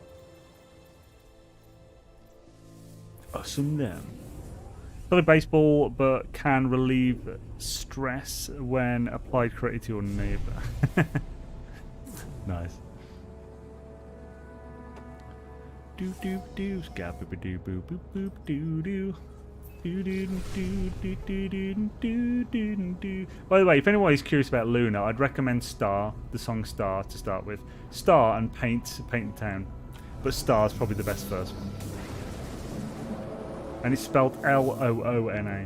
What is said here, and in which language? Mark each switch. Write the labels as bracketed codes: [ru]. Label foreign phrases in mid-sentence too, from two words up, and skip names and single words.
[en] Awesome then. Play baseball, but can relieve stress when applied correctly to your neighbour. Nice. Do do do, scabba doo boo boop boop doo doo. By the way, if anyone is curious about Luna, I'd recommend Star, the song Star, to start with. Star and Paint the Town. But Star's probably the best first one. And it's spelled Loona.